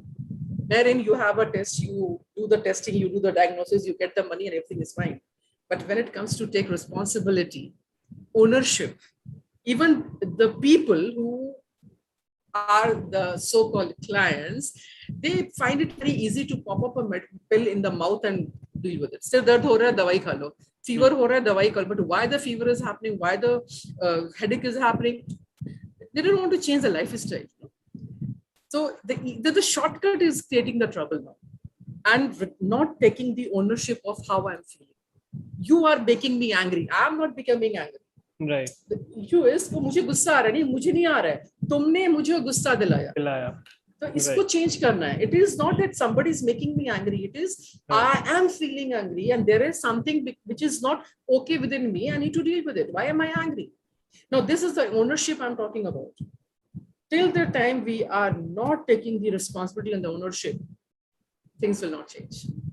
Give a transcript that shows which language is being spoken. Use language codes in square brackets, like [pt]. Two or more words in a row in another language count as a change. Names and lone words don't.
[en] Wherein you have a test, you do the testing, you do the diagnosis, you get the money and everything is fine. But when it comes to take responsibility, ownership, even the people who are the so-called clients, they find it very easy to pop up a pill in the mouth and deal with it. [hi] सिर दर्द हो रहा है, दवाई खा लो। Fever हो रहा है, दवाई खा लो. [en] But why the fever is happening, why the headache is happening, they don't want to change the lifestyle. So the shortcut is creating the trouble now and not taking the ownership of how I'm feeling. You are making me angry. I'm not becoming angry. Right. The issue is [hi] वो मुझे गुस्सा आ रहा है, नहीं मुझे नहीं आ रहा है, तुमने मुझे गुस्सा दिलाया. तो इसको change करना है. [en] It is not that somebody is making me angry. It is I am feeling angry and there is something which is not okay within me. I need to deal with it. Why am I angry? Now this is the ownership I'm talking about. Till the time we are not taking the responsibility and the ownership, things will not change.